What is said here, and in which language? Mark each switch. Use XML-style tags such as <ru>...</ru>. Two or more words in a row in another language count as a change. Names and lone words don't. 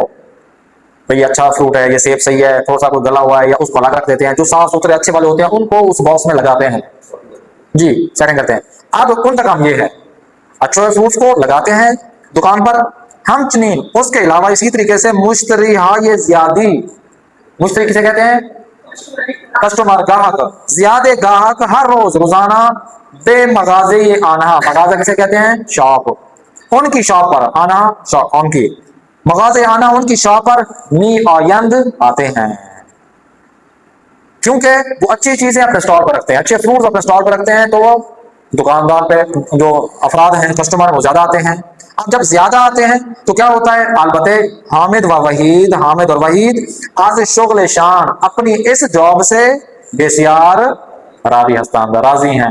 <ur>بھئی اچھا فروٹ ہے، یہ سیب صحیح ہے، تھوڑا سا کوئی گلا ہوا ہے یا اس کو الگ رکھ دیتے ہیں. جو صاف ستھرے اچھے والے ہوتے ہیں ان کو اس باکس میں لگاتے ہیں، جی سیٹنگ کرتے ہیں. اب ان کا کام یہ ہے اچھے فروٹس کو لگاتے ہیں دکان پر.</ur> <fa>ہم چنین</fa> <ur>اس کے علاوہ اسی طریقے سے</ur> <fa>مشتری های زیادی،</fa> <ur>مشتری کسے کہتے ہیں؟ کسٹمر، گاہک، زیادہ گاہک ہر روز روزانہ</ur> <fa>بے مغازے آنہا،</fa> <ur>مغازہ کسے کہتے ہیں؟ شاپ. ان کی شاپ پر آنہا، شاپ ان کی</ur> <fa>مغازے آنا</fa> <ur>ان کی شاپ پر</ur> <fa>می آیند</fa> <ur>آتے ہیں، کیونکہ وہ اچھی چیزیں اپنے اسٹال پر رکھتے ہیں، اچھے فروٹس اپنے اسٹال پر رکھتے ہیں تو وہ دکاندار پہ جو افراد ہیں کسٹمر وہ زیادہ آتے ہیں. اب جب زیادہ آتے ہیں تو کیا ہوتا ہے؟ البتہ حامد اور وحید</ur> <fa>از شغل شان</fa> <ur>اپنی اس جاب سے</ur> <fa>بسیار راضی ہستند،</fa> <ur>راضی ہیں.</ur>